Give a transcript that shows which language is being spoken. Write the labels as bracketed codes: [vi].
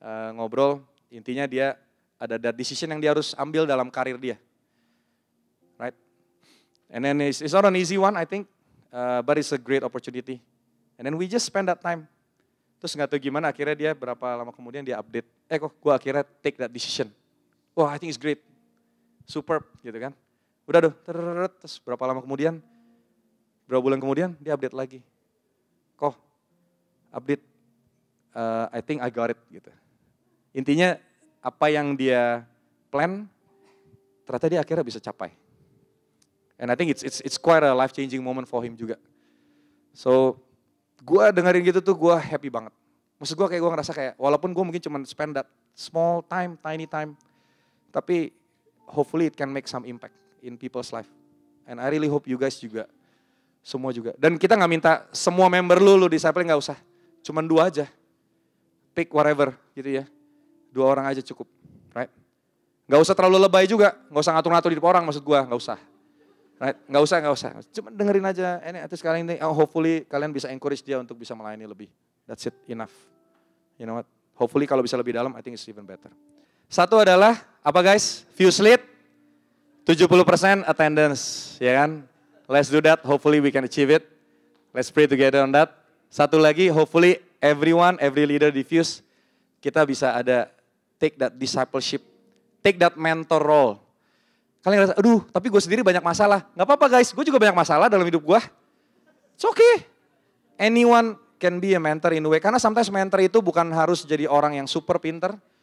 [id] Ngobrol, intinya dia ada decision yang dia harus ambil dalam karir dia. Right? [en] And then it's not an easy one, I think, but it's a great opportunity. And then we just spend that time. [id] Terus nggak tahu gimana, akhirnya dia berapa lama kemudian dia update. Kok gue akhirnya [en] take that decision. Wah, I think it's great. Superb, [id] gitu kan. Udah terus berapa lama kemudian, berapa bulan kemudian dia update lagi. Kok update, [en] I think I got it, gitu. [id] Intinya apa yang dia plan, ternyata dia akhirnya bisa capai. [en] And I think it's quite a life-changing moment for him juga. [id] So, gue dengerin gitu tuh gue happy banget. Maksud gue kayak gue ngerasa kayak, walaupun gue mungkin cuma [en] spend that small time, tiny time, tapi hopefully it can make some impact in people's life. And I really hope you guys [id] juga, semua juga. Dan kita gak minta semua member lu discipling gak usah. Cuman 2 aja. [en] Pick whatever [id] gitu ya. 2 orang aja cukup, right? Gak usah terlalu lebay juga, gak usah ngatur-ngatur hidup orang maksud gue, gak usah. Right? Gak usah. Cuma dengerin aja. Terus kalian ini, hopefully kalian bisa encourage dia untuk bisa melayani lebih. [en] That's it, enough. You know what? [id] Hopefully kalau bisa lebih dalam, [en] I think it's even better. [id] Satu adalah, apa guys? Fuse lead, 70% attendance, ya kan? [en] Let's do that, hopefully we can achieve it. Let's pray together on that. [id] Satu lagi, [en] hopefully everyone, every leader [id] di Fuse, kita bisa ada [en] take that discipleship, take that mentor role. [id] Kalian ngerasa, aduh tapi gue sendiri banyak masalah. Gak apa-apa guys, gue juga banyak masalah dalam hidup gue. [en] It's okay. Anyone can be a mentor in a way. [id] Karena sometimes mentor itu bukan harus jadi orang yang super pinter.